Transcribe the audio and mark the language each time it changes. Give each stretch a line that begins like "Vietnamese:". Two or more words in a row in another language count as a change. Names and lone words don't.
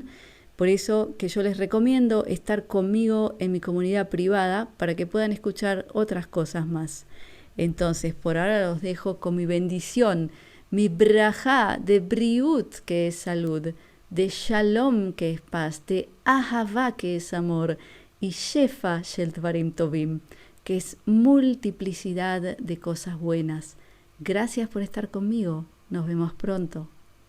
Spanish: Por eso que yo les recomiendo estar conmigo en mi comunidad privada para que puedan escuchar otras cosas más. Entonces, por ahora los dejo con mi bendición, mi brajá de briut, que es salud, de shalom, que es paz, de ahavá, que es amor, y
Hebrew: שפע של דברים טובים,
Spanish: que es multiplicidad de cosas buenas. Gracias por estar conmigo. Nos vemos pronto.